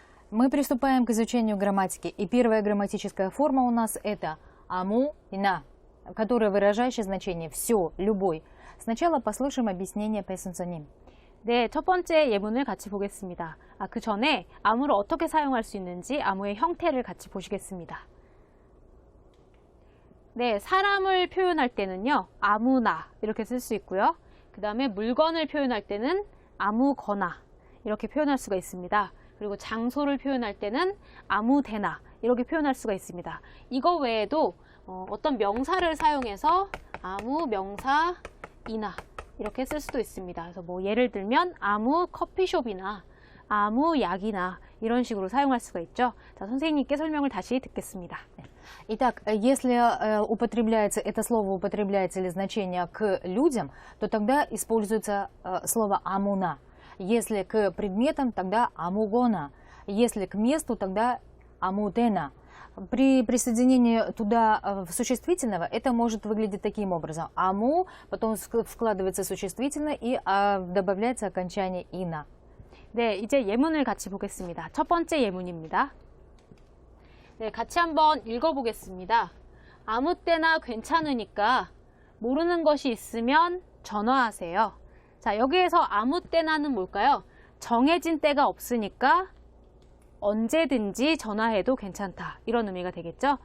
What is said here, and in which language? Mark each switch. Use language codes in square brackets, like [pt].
[ru] Мы приступаем к изучению грамматики. И первая грамматическая форма у нас это аму и на, которая выражающее значение все, любой. Сначала послушаем объяснение 패순서님. [ko] 네, 첫 번째 예문을 같이 보겠습니다. 그 전에 아무를 어떻게 사용할 수 있는지 아무의 형태를 같이 보시겠습니다. 네, 사람을 표현할 때는요, 아무나 이렇게 쓸 수 있고요. 그 다음에 물건을 표현할 때는 아무거나 이렇게 표현할 수가 있습니다. 그리고 장소를 표현할 때는 아무데나 이렇게 표현할 수가 있습니다. 이거 외에도 어떤 명사를 사용해서 아무 명사이나 이렇게 쓸 수도 있습니다. 그래서 뭐 예를 들면 아무 커피숍이나 아무 약이나 이런 식으로 사용할 수가 있죠. 자, 선생님께 설명을 다시 듣겠습니다. [ru] Итак, если употребляется это слово, употребляется ли значение к людям, то тогда используется слово амуна. Если к предметам, тогда амугона. Если к месту, тогда амудена. При присоединении туда существительного это может выглядеть таким образом. Аму, потом вкладывается существительное и добавляется окончание ина. [ko] 네, 이제 예문을 같이 보겠습니다. 첫 번째 예문입니다. 네, 같이 한번 읽어보겠습니다. 아무 때나 괜찮으니까 모르는 것이 있으면 전화하세요. 자, 여기에서 아무 때나는 뭘까요? 정해진 때가 없으니까 언제든지 전화해도 괜찮다. 이런 의미가 되겠죠?